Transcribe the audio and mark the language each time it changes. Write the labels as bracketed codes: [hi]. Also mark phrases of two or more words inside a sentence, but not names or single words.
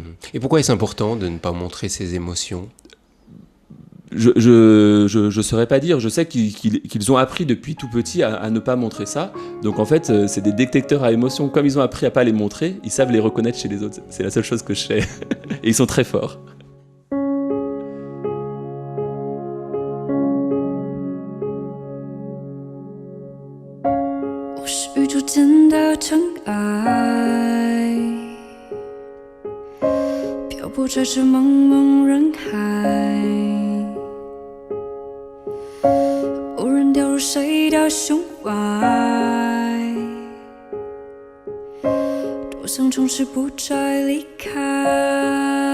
[fr] Et pourquoi est-ce important de ne pas montrer ses émotions ? Je saurais pas dire. Je sais qu'ils ont appris depuis tout petit à ne pas montrer ça. Donc en fait, c'est des détecteurs à émotions. Comme ils ont appris à pas les montrer, ils savent les reconnaître chez les autres. C'est la seule chose que je sais. Et ils sont très forts. [zh] 我是宇宙间的尘埃，漂泊在这茫茫人海，偶然掉入谁的胸怀，多想从此不再离开。